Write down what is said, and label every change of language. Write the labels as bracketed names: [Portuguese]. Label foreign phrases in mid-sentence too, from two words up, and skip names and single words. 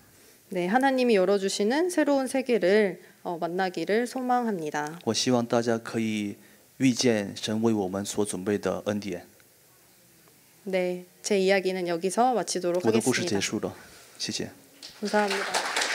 [Korean] 네, 하나님이 열어주시는 새로운 세계를 만나기를 소망합니다. [Chinese] 我希望大家可以遇见神为我们所准备的恩典。 [Korean] 네, 제 이야기는 여기서 마치도록 [Chinese] 我的故事 [Korean] 하겠습니다. [Chinese] 结束了，谢谢。 [Korean] 감사합니다.